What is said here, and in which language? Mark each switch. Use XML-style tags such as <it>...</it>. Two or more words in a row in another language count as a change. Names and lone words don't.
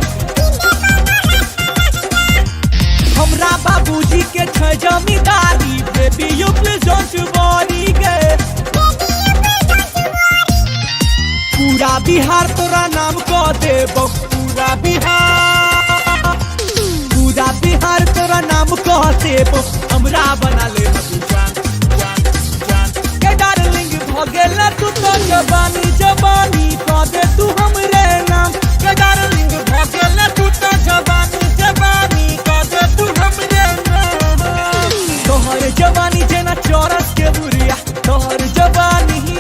<mai>हमरा बाबूजी के छै जमींदारी</mai> <en>baby you please don't worry</en> <mai>गे पूरा बिहार तोरा नाम कह देबो पूरा बिहार तोरा नाम कह देबो हमरा बना ले जान के डार्लिंग भगेला तू तो जवानी कह दे तू हमरे नाम के डार्लिंग भगेला तू तो जवानी कह दे तू हमरे नाम तोहर जवानी जेना चौरस के बुरिया तोहर जवानी</mai>